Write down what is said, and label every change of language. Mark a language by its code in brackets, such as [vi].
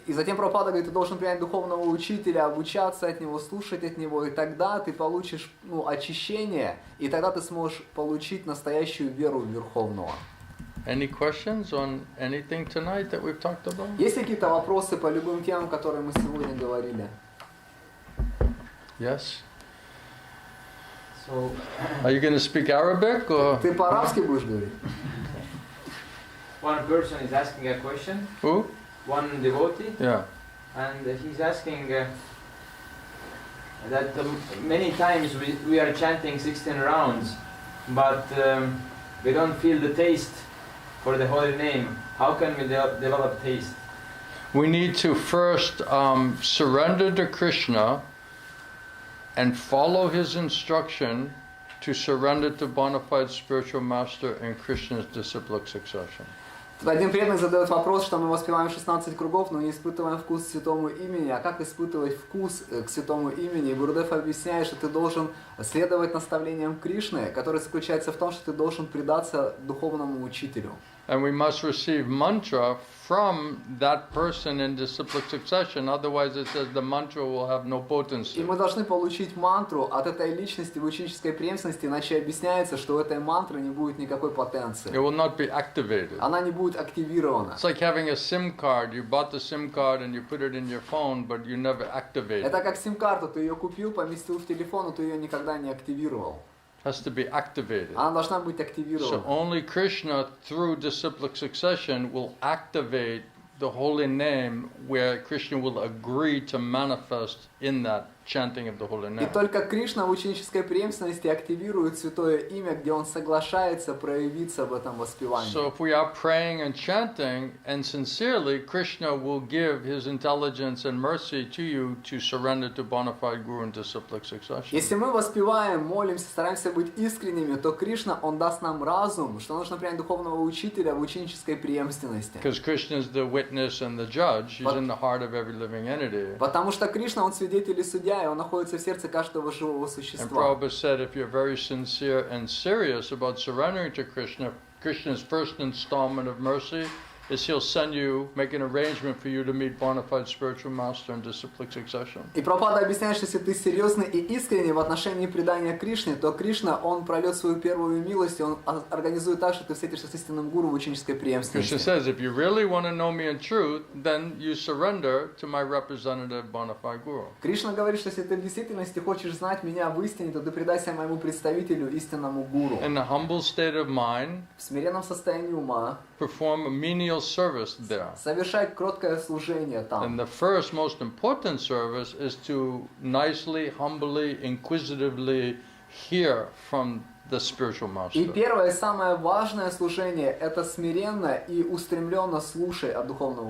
[ru] И затем Прабхупада говорит, ты должен принять духовного учителя, обучаться от него, слушать от него, и тогда ты получишь очищение, и тогда ты сможешь получить настоящую веру в Верховного. [en] Any questions on anything tonight that we've talked about? [ru] Есть какие-то вопросы по любым темам, которые мы сегодня говорили? [en] Yes? So, Are you going to speak Arabic or [ru] Ты по-арабски будешь говорить? [en] one person is asking a question, who? one devotee, Yeah. and he's asking that many times we are chanting 16 rounds, but we don't feel the taste for the holy name. How can we develop taste? We need to first surrender to Krishna and follow his instruction to surrender to bona fide spiritual master in Krishna's disciplic succession. [ru] Один преданный задает вопрос, что мы воспеваем 16 кругов, но не испытываем вкус к святому имени. А как испытывать вкус к святому имени? И Гурудев объясняет, что ты должен следовать наставлениям Кришны, которое заключается в том, что ты должен предаться духовному учителю. [en] And we must receive mantra from that person in disciplic succession, otherwise it says the mantra will have no potency. [ru] И мы должны получить мантру от этой личности в ученической преемственности, иначе объясняется, что у этой мантры не будет никакой потенции. [en] It will not be activated. [ru] Она не будет активирована. [en] It's like having a SIM card. You bought the SIM card and you put it in your phone, but you never activate it. [ru] Это как сим-карту, ты ее купил, поместил в телефон, но ты ее никогда не активировал. [en] Has to be activated. [ru] Она должна быть [en] So [ru] активирована. [en] only Krishna, through disciplic succession, will activate the holy name where Krishna will agree to manifest in that chanting of the holy [ru] И [en] name. [ru] только Кришна в ученической преемственности активирует святое имя, где он соглашается проявиться в этом воспевании. [en] So if we are praying and chanting, and sincerely, Krishna will give his intelligence and mercy to you to surrender to bona fide guru and disciplic succession. [ru] Если мы воспеваем, молимся, стараемся быть искренними, то Кришна, он даст нам разум, что нужно принять духовного учителя в ученической преемственности. [en] Because Krishna is the witness and the judge. He's in the heart of every living entity. [ru] Потому что Кришна, он свидетель и судья, и он находится в сердце каждого живого [en] And [ru] существа. [en] Prabhupada said, if you're very sincere and serious about surrendering to Krishna, Krishna's first installment of mercy is he'll send you, make an arrangement for you to meet bona fide spiritual master in disciplic succession. [ru] И Прабхупада объясняет, что если ты серьезный и искренний в отношении предания Кришне, то Кришна, он прольет свою первую милость, и он организует так, что ты встретишься с истинным гуру в ученической [en] Krishna says, if you really want to know me in truth, then you surrender to my representative bona fide guru. [ru] Кришна говорит, что если ты в действительности хочешь знать меня в истине, то ты предайся моему представителю, истинному гуру. [en] In a humble state of mind, [ru] В смиренном состоянии ума [en] perform a menial service there. [ru] совершать кроткое служение [en] And [ru] там. [en] the first most important service is to nicely, humbly, inquisitively hear from the spiritual [ru] И [en] master. [ru] первое, самое важное служение – это смиренно и устремленно слушай от духовного